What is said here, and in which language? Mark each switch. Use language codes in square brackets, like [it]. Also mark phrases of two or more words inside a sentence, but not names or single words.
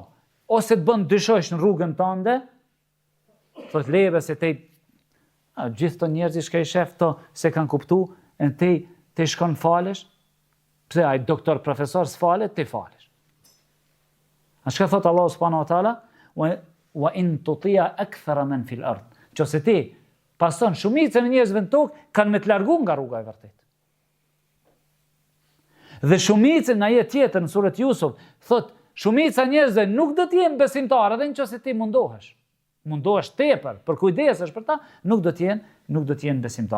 [sq] Ose të bën dyshosh në rrugën tënde, thot leve se te gjithë të njerëzit shka i shef të se kanë kuptu, e te shkon falesh, pse ai doktor profesor s'falet, te falesh. A shka thot Allah [ar] سبحانه وتعالى, وإن تطع أكثر من في الأرض. [sq] Qose ti pason shumicën e njerëzve në tokë kanë me të largu nga rruga e vërtet. Dhe shumicën në ajet tjetër në suret Jusuf thot shumica njerëzve nuk do të jenë besimtarë edhe nëse ti mundohesh. Mundohesh tepër, për kujdesesh për ta, nuk do të jenë besimtar.